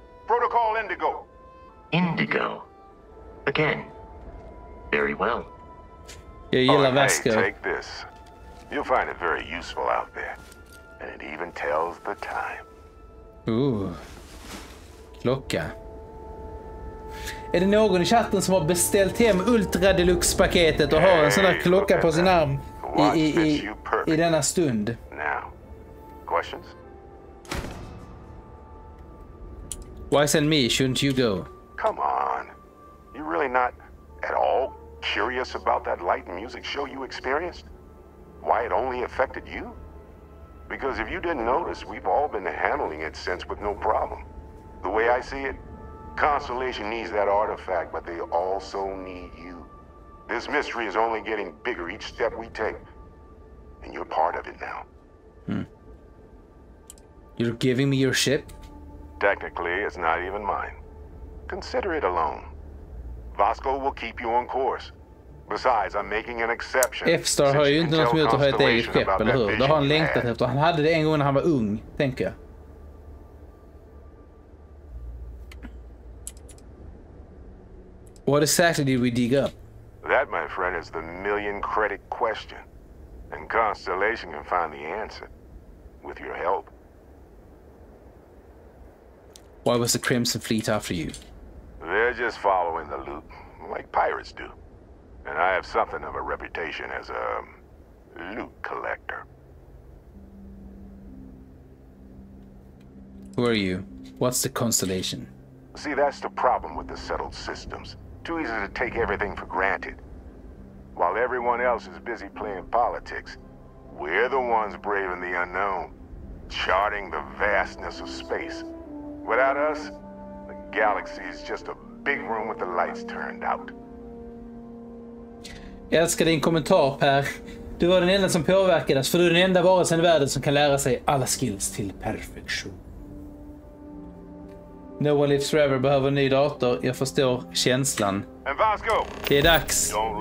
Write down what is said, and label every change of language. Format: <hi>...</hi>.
<en>Protocol Indigo. Indigo. Again. Very well.</en> <sv>Jag gillar</sv> <en>hey, Vasco. take this. You'll find it very useful out there. And it even tells the time.</en> <sv>Klocka. Är det någon i chatten som har beställt hem Ultra Deluxe-paketet och har en sån där klocka på sin arm i denna stund?</sv> <en>Now, questions? Why send me? Shouldn't you go? Come on. You really not at all curious about that light and music show you experienced? Why it only affected you? Because if you didn't notice, we've all been handling it since with no problem. The way I see it, Constellation needs that artifact, but they also need you. This mystery is only getting bigger each step we take. And you're part of it now. You're giving me your ship? Technically, it's not even mine. Consider it alone. Vasco will keep you on course. Besides, I'm making an exception.</en> <sv>FZ har ju inte något emot att ha ett eget skepp, eller hur? Det har han längtat efter. Han hade det en gång när han var ung, tänker jag.</sv> <en>What exactly did we dig up? That, my friend, is the million credit question. And Constellation can find the answer. With your help. Why was the Crimson Fleet after you? They're just following the loot, like pirates do. And I have something of a reputation as a loot collector. Who are you? What's the Constellation? See, that's the problem with the settled systems. Too easy to take everything for granted. While everyone else is busy playing politics, we're the ones braving the unknown, charting the vastness of space. Without us, the galaxy is just a big room with the lights turned out.</en> <sv>Jag älskar din kommentar, Per. Du var den enda som påverkades, för du är den enda varelsen i världen som kan lära sig alla skills till perfektion. No one lives forever behöver en ny dator. Jag förstår känslan. Det är dags.</sv>